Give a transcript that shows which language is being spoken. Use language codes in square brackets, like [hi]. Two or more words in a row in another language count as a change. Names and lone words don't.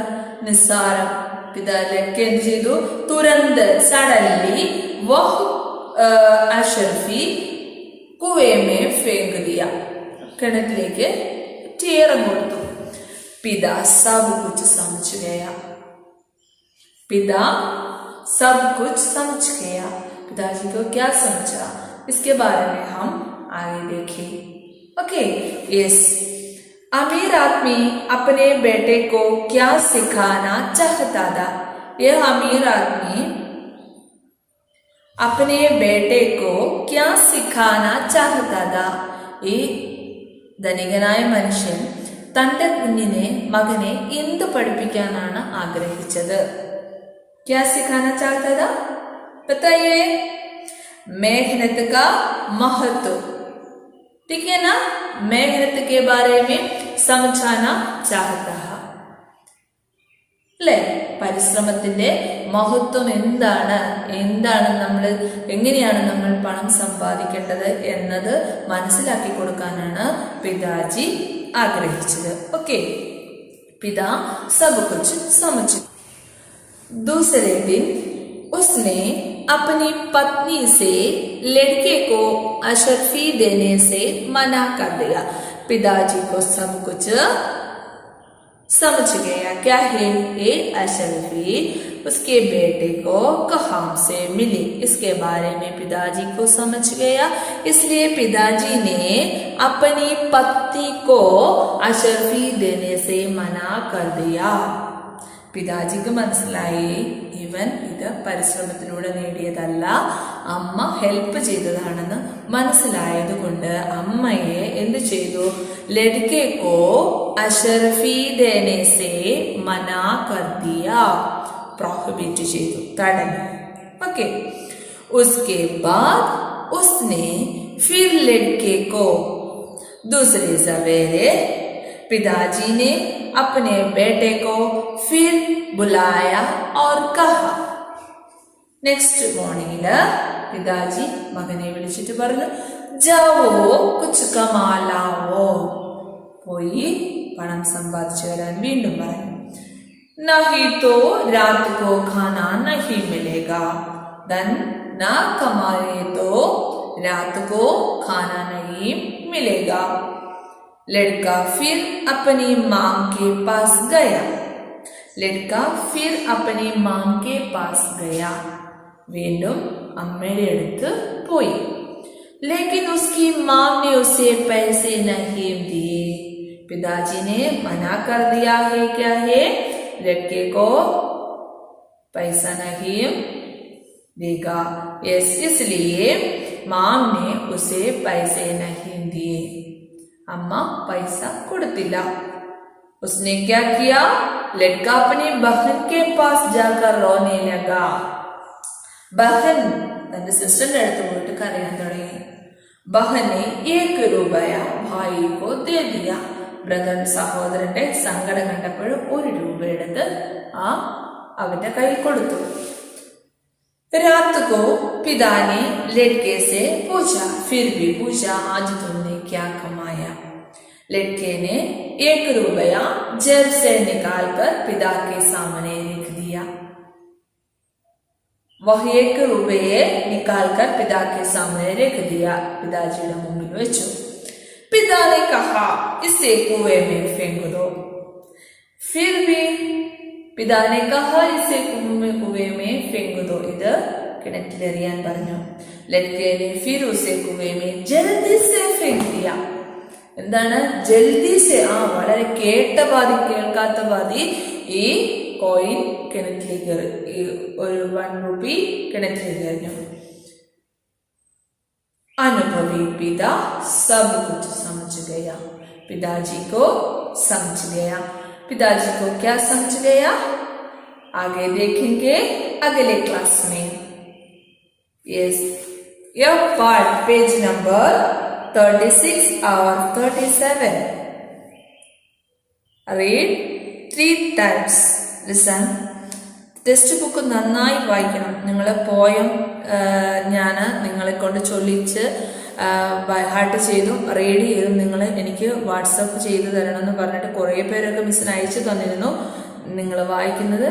[ml] നിസ്സാരം. [hi] पिता लड़के [ml] എന്ത് ചെയ്തു? [hi] तुरंत, सडनली वह अशर्फी कुएं में फेंक दिया, [ml] കിണറ്റിലേക്ക് ടീറം കൊടുത്തു. [hi] पिता सब कुछ समझ गया. पिता सब कुछ समझ गया. पिताजी को क्या समझा, इसके बारे में हम आगे देखें. ओके, यस. अमीर आदमी अपने बेटे को क्या सिखाना चाहता था? यह अमीर आदमी अपने बेटे को क्या सिखाना चाहता था? [ml] ഈ ധനികനായ മനുഷ്യൻ തന്റെ മകനെ എന്ത് പഠിപ്പിക്കാനാണ് ആഗ്രഹിച്ചത്? [hi] क्या सिखाना चाहता था? बताइए. मेहनत का महत्व, ठीक है ना? मेहनत के बारे में समझाना चाहता है. [ml] അല്ലേ? പരിശ്രമത്തിന്റെ മഹത്വം എന്താണ്, എങ്ങനെയാണ് നമ്മൾ പണം സമ്പാദിക്കേണ്ടത് എന്നത് മനസ്സിലാക്കി കൊടുക്കാനാണ് പിതാജി ആഗ്രഹിച്ചത്. [hi] ओके, पिता सब कुछ समझ. दूसरे दिन उसने अपनी पत्नी से लड़के को अशरफी देने से मना कर दिया। पिताजी को सब कुछ समझ गया। क्या है ये अशरफी उसके बेटे को कहाँ से मिली, इसके बारे में पिताजी को समझ गया। इसलिए पिताजी ने अपनी पत्नी को अशरफी देने से मना कर दिया। [ml] പിതാജിക്ക് മനസ്സിലായി ഇവൻ ഇത് പരിശ്രമത്തിലൂടെ നേടിയതല്ല, അമ്മ ഹെൽപ്പ് ചെയ്തതാണെന്ന് മനസ്സിലായത് കൊണ്ട് അമ്മയെ എന്ത് ചെയ്തു? [hi] लड़के को अशर्फी देने से मना कर दिया, [ml] പ്രോഹിബിറ്റ് ചെയ്തു, തടഞ്ഞു. ഓക്കെ. [hi] उसके बाद उसने फिर लड़के को दूसरे सवेरे पिताजी ने अपने बेटे को फिर बुलाया और कहा. [en] next morningil [ml] പിതാജി മകനെ വിളിച്ചിട്ട് പറഞ്ഞു, [hi] जाओ कुछ कमा लाओ, [ml] പോയി പണം സമ്പാദിച്ചു വരാൻ വീണ്ടും പറഞ്ഞു. [hi] नहीं तो रात को खाना नहीं मिलेगा, धन ना कमाए तो रात को खाना नहीं मिलेगा. लड़का फिर अपनी मां के पास गया. लड़का फिर अपनी मां के पास गया. [ml] വീണ്ടും അമ്മയുടെ അടുത്ത് പോയി. [hi] लेकिन उसकी मां ने उसे पैसे नहीं दिए. पिताजी ने मना कर दिया है. क्या है? लड़के को पैसा नहीं देगा. यस, इसलिए मां ने उसे पैसे नहीं दिए. अम्मा पैसा കൊടുത്തില്ല. उसने क्या किया? लड़का अपनी बहन के पास जाकर रोने लगा. [ml] बहन തന്റെ സിസ്റ്ററിന്റെ അടുത്ത് പോയിട്ട് കരയാൻ തുടങ്ങി. [hi] बहन ने 1 रुपया भाई को दे दिया. [ml] ബ്രദർ സഹോദരന്റെ സങ്കടം കണ്ടപ്പോൾ 1 രൂപ എടുത്ത് അവന്റെ കയ്യിൽ കൊടുത്തു. [hi] रात को पिता ने लड़के से पूछा, फिर भी पूछा, आज तुमने क्या कमाया? लड़के ने 1 रुपया जेब से निकालकर पिता के सामने रख दिया. वह 1 रुपये निकालकर पिता के सामने रख दिया. पिताजी ने मुंह വെച്ചു. पिता ने कहा, इसे कुएं में फेंक दो. फिर भी पिता ने कहा, इसे कुएं में फेंक दो. [ml] ഇത് കിണറ്റിലെറിയാൻ പറഞ്ഞു. [hi] ലഡ്കെ ने फिर उसे कुएं में जल्दी से फेंक दिया. [ml] എന്താണ് [hi] जल्दी से? [ml] വളരെ കേട്ട പാതി കേൾക്കാത്ത പാതി ഈ കോയിൻ കിണറ്റിലേക്ക് ഒരു 1 രൂപ കിണറ്റിലേക്ക് എറിഞ്ഞു. [hi] अनुभवी पिता सब कुछ समझ गया. पिताजी को समझ गया. पिताजी को क्या समझ गया? आगे देखेंगे अगले क्लास में. यस, यह पार्ट पेज नंबर 36 और 37. [en] read 3 times. listen. text book [ml] നന്നായി വായിക്കണം. നിങ്ങൾ പോയം ഞാൻ നിങ്ങളെ കൊണ്ട് ചൊല്ലിച്ച് ഹാർട്ട് ചെയ്തും റീഡ് ചെയ്തും നിങ്ങൾ എനിക്ക് വാട്സപ്പ് ചെയ്ത് തരണമെന്ന് പറഞ്ഞിട്ട് കുറേ പേരൊക്കെ മിസ്സിന് അയച്ചു തന്നിരുന്നു നിങ്ങൾ വായിക്കുന്നത്.